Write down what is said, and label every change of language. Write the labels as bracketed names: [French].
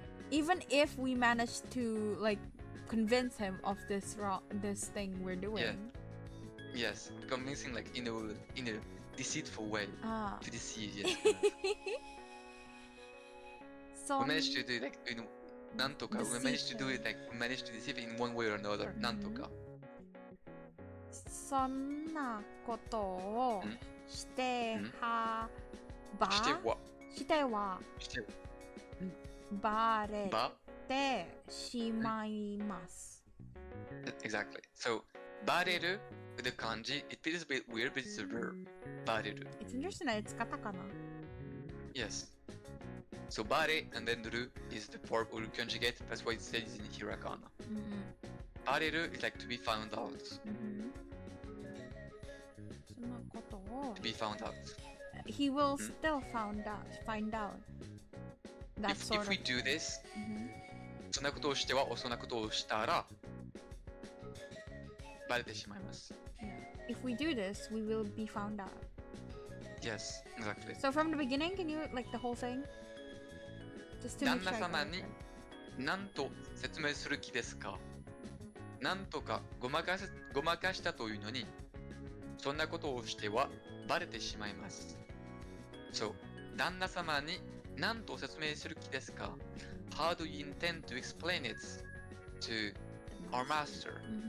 [English] Even if we manage to like convince him of this thing we're doing. yes, convincing like in a deceitful way to deceive. Yes. So We managed to do it like in nantoka. We managed to do it like we managed to deceive in one way or another. Nantoka. [Japanese] そんなことをしてはばしてはバレてしまいます。 [English] Exactly. So, bareru with the kanji, it feels a bit weird, but it's a verb. Bareru. It's interesting that it's katakana. Yes. So, bare and then ru is the verb or conjugate. That's why it says in hiragana. Bareru is like to be found out. [Japanese] そんなことを [English] To be found out. He will still find out. That sort If we do this, [Japanese] そんなことをしてはそんなことをしたらバレてしまいます。 [English] If we do this, we will be found out. Yes, exactly. So from the beginning, can you like the whole thing? Just to make [Japanese] 旦 [English] sure. [Japanese] 那様に何と説明する気ですか？なんとかごまかしたというのにそんなことをしてはバレてしまいます。 So, 旦那様に何と説明する気ですか？ [English] How do you intend to explain it to our master?